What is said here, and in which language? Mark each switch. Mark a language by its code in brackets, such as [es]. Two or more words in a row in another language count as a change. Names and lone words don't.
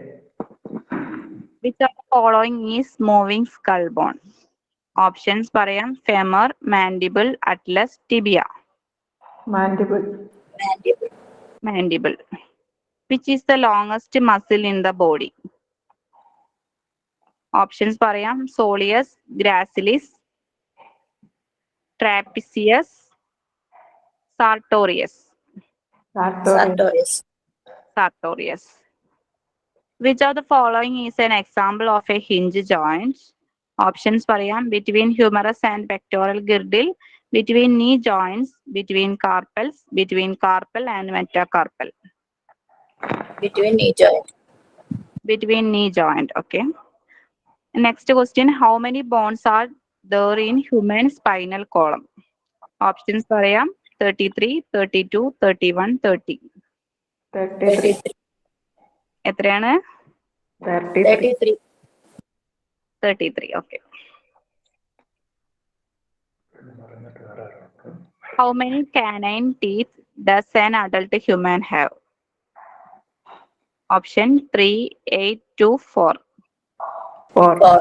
[en] Which of the following is moving skull bone? Options പറയാം femur, mandible, atlas, tibia. Mandible. Mandible. Mandible. Which is the longest muscle in the body? Options പറയാം soleus, gracilis, trapezius, sartorius. Sartorius. Sartorius. Which of the following is an example of a hinge joint? Options പറയാം between humerus and pectoral girdle, between knee joints, between carpals, between carpal and metacarpal. Between knee joint. Between knee joint. Okay. Next question, how many bones are there in human spinal column? Options പറയാം 33, 32, 31, 30. 33. എത്രയാണ്? 33. 33. Okay. How many canine teeth does an adult human have? Option 3, 8, 2, 4. 4.